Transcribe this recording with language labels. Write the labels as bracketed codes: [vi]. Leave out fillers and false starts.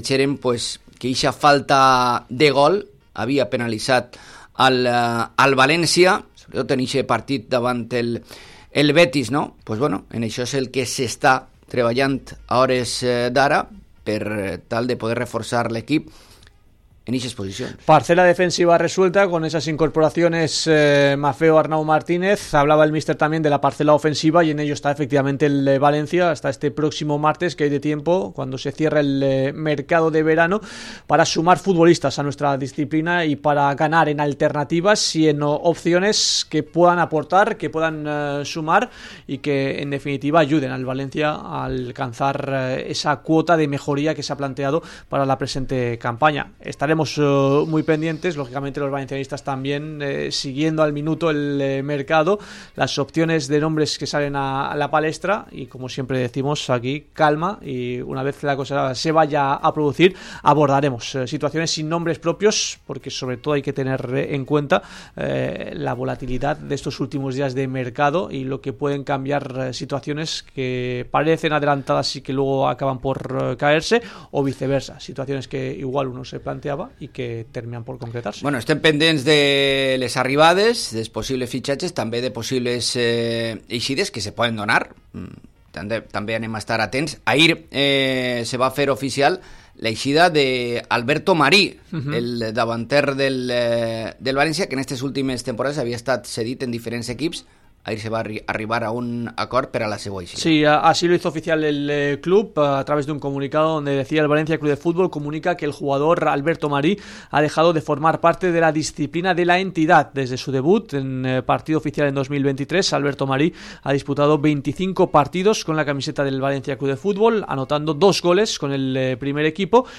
[ca] Veiem pues, que aquesta falta de gol havia penalitzat al València, sobretot en aquest partit davant el Betis. No? Pues, bueno, en això és el que s'està treballant a hores d'ara per tal de poder reforçar l'equip [es] en esa exposición. Parcela defensiva resuelta con esas incorporaciones Maffeo, Arnau Martínez. Hablaba el míster también de la parcela ofensiva y en ello está efectivamente el Valencia hasta este próximo martes, que hay de tiempo cuando se cierra el mercado de verano, para sumar futbolistas a nuestra disciplina y para ganar en alternativas y en opciones que puedan aportar, que puedan sumar y que en definitiva ayuden al Valencia a alcanzar esa cuota de mejoría que se ha planteado para la presente campaña. Esta estaremos muy pendientes, lógicamente los valencianistas también, siguiendo al minuto el mercado, las opciones de nombres que salen a la palestra, y como siempre decimos aquí, calma, y una vez la cosa se vaya a producir, abordaremos situaciones sin nombres propios, porque sobre todo hay que tener en cuenta la volatilidad de estos últimos días de mercado y lo que pueden cambiar situaciones que parecen adelantadas y que luego acaban por caerse, o viceversa, situaciones que igual uno se planteaba y que terminan por concretarse. [ca] Bueno, estén pendents de les arribades, de possibles fitxatges, també de possibles eixides que se poden donar. També anem a estar atents. Ahir se va fer oficial l'eixida d'Alberto Marí, el davanter del València, que en aquestes últimes temporades havia estat cedit en diferents equips. Ahí se va a arribar a un acord para la Seguaixi. [es] Sí, así lo hizo oficial el club a través de un comunicado donde decía: el Valencia Club de Fútbol comunica que el jugador Alberto Marí ha dejado de formar parte de la disciplina de la entidad. Desde su debut en partido oficial en 2023, Alberto Marí ha disputado 25 partidos con la camiseta del Valencia Club de Fútbol, anotando 2 goles con el primer equipo.